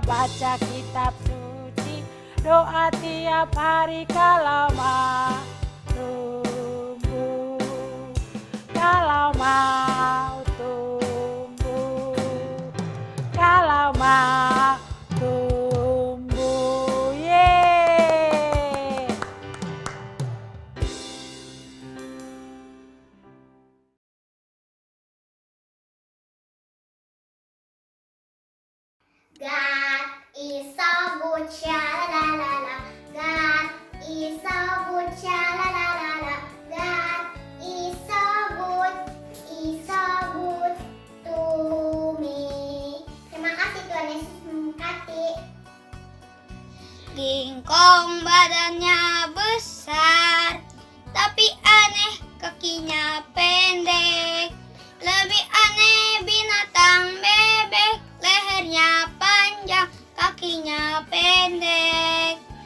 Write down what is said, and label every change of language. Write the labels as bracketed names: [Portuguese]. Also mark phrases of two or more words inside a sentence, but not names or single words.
[Indonesian] Baca kitab suci, doa tiap hari kalau mau tumbuh. Kalau mau tumbuh, kalau mau tumbuh, yeay. [English] God is so good, sha-la-la-la-la. God is so good, sha-la-la-la-la. God is so good to me. [Indonesian] Terima kasih, Tuhan Yesus memberkati. Lingkong badannya besar, tapi aneh kakinya pendek. Lebih aneh binatang bebek, lehernya panjang, kakinya pendek.